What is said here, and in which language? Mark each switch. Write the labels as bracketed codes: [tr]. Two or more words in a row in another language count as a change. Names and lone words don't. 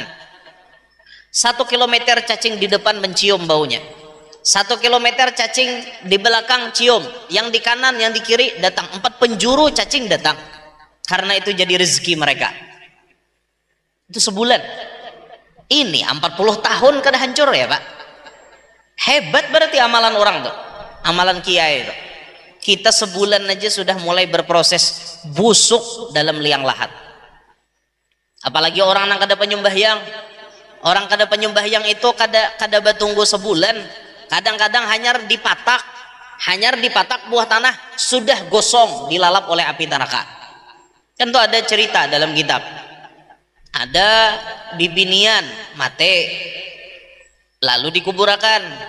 [id] 1 kilometer cacing di depan mencium baunya, 1 kilometer cacing di belakang cium, yang di kanan yang di kiri datang, 4 penjuru cacing datang, karena itu jadi rezeki mereka. Itu sebulan. [bjn] Ini 40 tahun kada hancur ya Pak. [id] Hebat berarti amalan orang tuh, amalan kiai itu. Kita sebulan aja sudah mulai berproses busuk dalam liang lahat. [bjn] Apalagi orang yang kada penyembahyang. Orang kada penyembahyang itu kada batunggu sebulan. Kadang-kadang hanyar dipatak buah tanah sudah gosong dilalap oleh api neraka. Kan tuh ada cerita dalam kitab. Ada bibinian mate lalu dikuburakan.